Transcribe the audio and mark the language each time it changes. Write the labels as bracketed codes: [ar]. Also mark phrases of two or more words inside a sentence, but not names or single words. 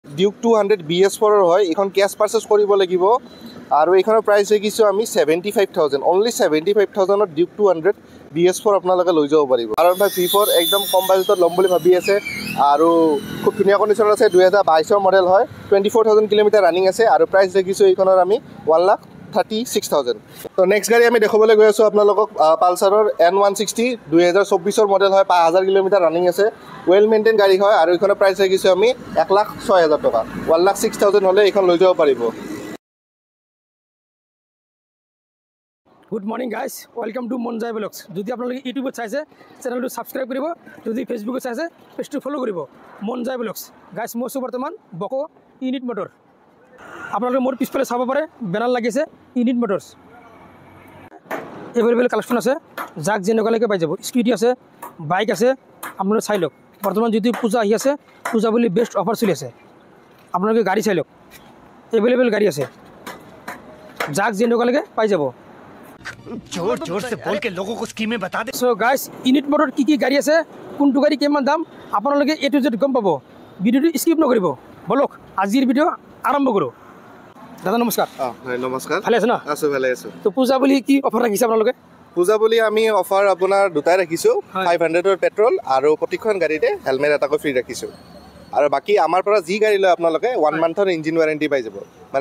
[as] ডিউক 200 BS4 হয় এখন [en] cash purchase [as] কৰিব লাগিব আৰু এইখনৰ প্ৰাইস দেখিছো আমি 75000 অনলি 75000 ডিউক 200 BS4 আপোনালোকে লৈ যাব পাৰিব আৰু V4 একদম কম বাজেটত লম বুলি ভাবি আছে আৰু খুব ধুনীয়া কন্ডিশন আছে 2022 মডেল হয় 24000 কিলোমিটাৰ ৰানিং আছে আৰু প্ৰাইস দেখিছো এইখনৰ আমি 1,36,000 তো নেক্সট গাড়ী আমি দেখাবলৈ গৈ আছো আপোনালোকক পালসাৰৰ N160 2024 মডেল হয় 5000 কিলোমিটাৰ ৰানিং আছে [en] well maintain [as] গাড়ী হয় আৰু এইখনৰ প্ৰাইস দেখিছো আমি 1,06,000 টকা 1,06,000 হলে এইখন লৈ যাব পাৰিব [en] Good morning guys, welcome to Monjay Vlogs. [as] যদি আপোনালোকে ইউটিউবত চাইছে চেনেলটো সাবস্ক্ৰাইব কৰিব যদি ফেসবুকত চাইছে পেজটো ফলো কৰিব Monjay Vlogs. গাইস মই বৰ্তমান বকো ইউনিট মটৰ আপোনালোকে মোৰ পিছফালে চাব পাৰে বেনাৰ লাগিছে ইউনিট মটৰছ [en] available collection [as] আছে যাক যেনেকুৱালৈকে পাই যাব স্কুটি আছে বাইক আছে আপোনালোকে চাই লওক বৰ্তমান যদি পূজা আহি আছে পূজা বুলি [en] best offer [as] চলি আছে আপোনালোকে গাড়ী চাই লওক এভেইলেবল গাড়ী আছে যাক যেনেকুৱালৈকে পাই যাব [hi] जोर जोर से बोल के लोगों को स्कीमें बता दे सो गाइस यूनिट मोटर की गाड़ी [as] আছে কোনটো গাড়ি কিমান দাম আপোনালোকে [en] A to Z [as] গম পাব ভিডিওটো স্কিপ নকৰিব বলক আজিৰ ভিডিও আৰম্ভ কৰো দাদা নমস্কাৰ হয় নমস্কাৰ ভালে আছে না আছো ভালে আছো তো পূজা বুলি কি অফাৰ ৰাখিছে আপোনালোকে পূজা বুলি আমি অফাৰ আপোনাৰ দুটাই ৰাখিছো 500 ৰ পেট্ৰল আৰু প্ৰতিখন গাড়ীতে হেলমেট এটাকৈ ফ্ৰী ৰাখিছো আৰু বাকি আমাৰ পৰা যি গাড়ী লয় আপোনালোকে 1 মান্থৰ [en] engine warranty [as] পাই যাব মানে